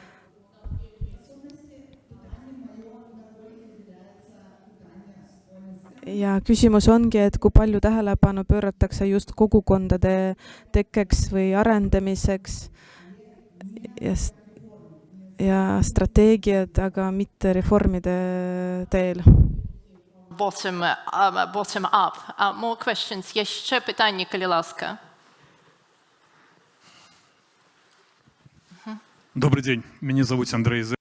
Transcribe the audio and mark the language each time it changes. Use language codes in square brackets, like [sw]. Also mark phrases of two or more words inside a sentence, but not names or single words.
[et] Ja küsimus ongi, et kui palju tähelepanu pööratakse just kogukondade tekkeks või arendamiseks ja strateegiad, aga mitte reformide teel. [en] Bottom up. More questions. [pl] Jeszcze pytanie, kali laska. [ru] Добрый день. Меня зовут Андрей.